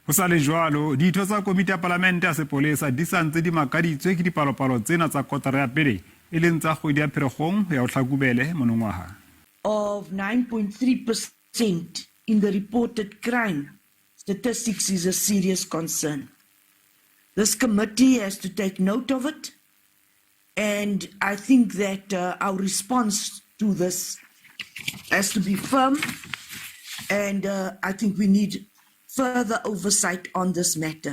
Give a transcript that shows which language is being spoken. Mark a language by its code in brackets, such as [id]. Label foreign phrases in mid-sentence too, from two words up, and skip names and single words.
[st] Ho sa le jwalo, ditho tsa komiti ya palamente ya sepolesa di sa ntse di makaditswe ke dipalopalo tsena tsa kotare ya pele e leng tsa kgwedi ya Pherekgong le Tlhakubele monongwaha. [en] Of 9.3% in the reported crime statistics is a serious concern. This committee has to take note of it, and I think that our response to this has to be firm, and I think we need further oversight on this matter.